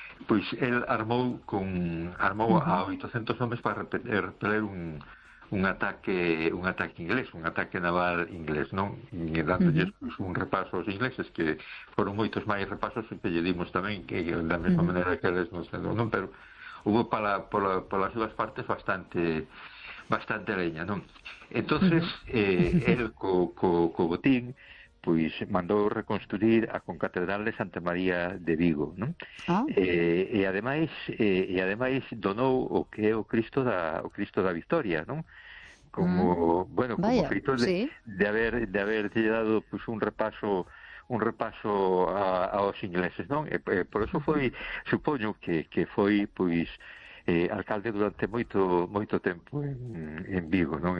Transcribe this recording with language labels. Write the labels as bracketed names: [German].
[Galician] Pois el armou uh-huh. a 800 homes para repeler un ataque inglés, un ataque naval inglés, non? E dándolles uh-huh. pues, un repaso aos ingleses, que foron moitos máis repasos que lle dimos tamén, que da mesma uh-huh. maneira que eles non sendo, non? [Spanish] Pero hubo [Galician] para as súas partes bastante [Spanish] bastante leña, ¿no? Entonces, él, Cobotín, pues mandó reconstruir a Concatedral de Santa María de Vigo, ¿no? [Galician] E ademais, donou o que é o Cristo da Victoria, ¿no? Como, bueno, como Vaya, feito sí. [Spanish] De haber dado pues, un repaso aos ingleses, ¿no? Por eso [Galician] foi, supoño que foi, pois, alcalde durante moito moito tempo en Vigo, non?